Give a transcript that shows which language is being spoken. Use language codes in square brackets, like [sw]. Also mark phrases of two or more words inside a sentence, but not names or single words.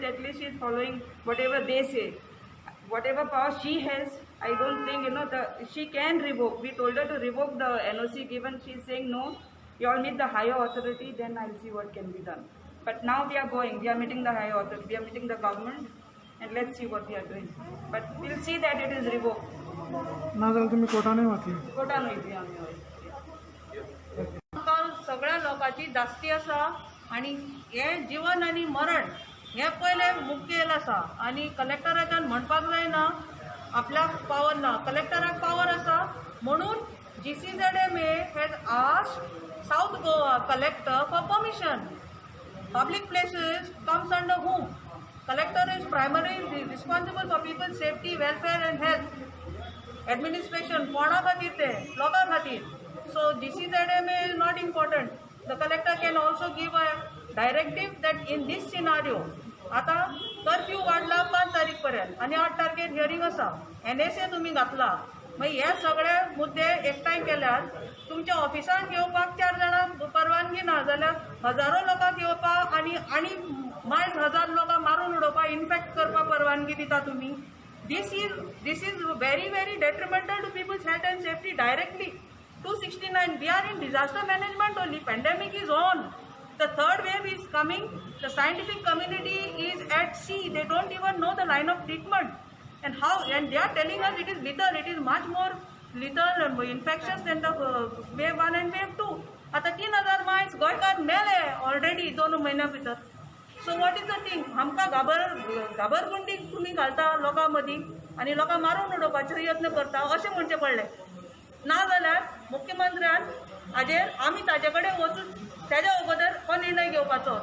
[en] At least she's following whatever they say. Whatever power she has, I don't think, she can revoke. We told her to revoke the NOC given. She's saying no, you all meet the higher authority, then I'll see what can be done. But now we are meeting the higher authority, we are meeting the government, and let's see what we are doing. But we'll see that it is revoked. [kok] ना जाल्यार तुमी कोर्टानूय वतली. कोर्टान वयतली आमी. सगळ्या लोकांची धास्ती आसा आनी हें जीवन आनी मरण हें पयले मुखेल आसा. आनी कलेक्टराच्यान म्हणपाक जायना आपल्याक पावर ना. कलेक्टराक पावर आसा म्हणून [en] GCZMA has asked South Goa collector for permission. Public places comes under whom? Collector is primarily responsible for people's safety, welfare and health. [kok] Administration कोणा खातीर ते लोकां खातीर. [en] So GCZMA is not important. The collector can also give a directive that in this scenario, [kok] आता कर्फ्यू वाढला 5 तारीख पर्यंत आनी 8 तारखेर हियरींग आसा. NSA तुम्ही घातला, मागीर हे सगळे मुद्दे एकठांय केल्यार तुमच्या ऑफिसांत येवपाक 4 जाणांक परवानगी ना जाल्यार हजारो लोकांक येवपाक आनी मायज 1000 लोकांक मारून उडोवपाक इन्फेक्ट करपाक परवानगी दिता तुम्ही. [en] This is very, very detrimental to people's health and safety directly. 269, we are in disaster management only. Pandemic is on. The third wave is coming. The scientific community is at sea. They don't even know the line of treatment. And they are telling us it is lethal. It is much more lethal and infectious than the wave 1 and wave 2. [kok] आता 3,000 मायन्स गोंयकार मेले ऑलरेडी 2 महिन्या भितर. [en] So what is the thing? [kok] आमकां घाबरगुंडी तुमी घालता लोकां मदीं आनी लोकांक मारून उडोवपाचो यत्न करता अशें म्हणचें पडलें. नाजाल्यार मुख्यमंत्र्यान हाजेर आमी ताजे कडेन वचून तेज्या अगोदर हो निर्णय घेवपाचो.